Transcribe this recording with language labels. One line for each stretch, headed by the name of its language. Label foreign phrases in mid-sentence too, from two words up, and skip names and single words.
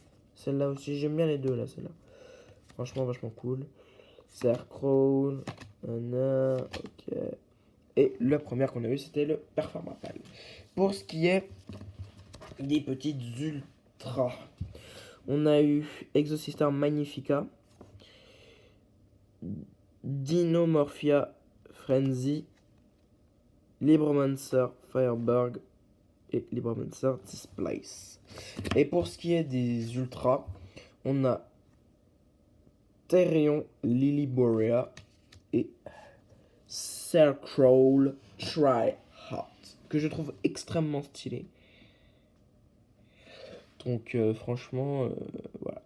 French: Celle-là aussi, j'aime bien les deux là, celle-là. Franchement, vachement cool. Scarecrow, ok. Et la première qu'on a eue, c'était le Performapal. Pour ce qui est des petites ultras, on a eu Exosystem Magnifica, Dinomorphia Frenzy, Libromancer Firebird et Libromancer Displace. Et pour ce qui est des ultras, on a Therion Lilyborea et Scarecrow Tryhard, que je trouve extrêmement stylé. Donc franchement, voilà.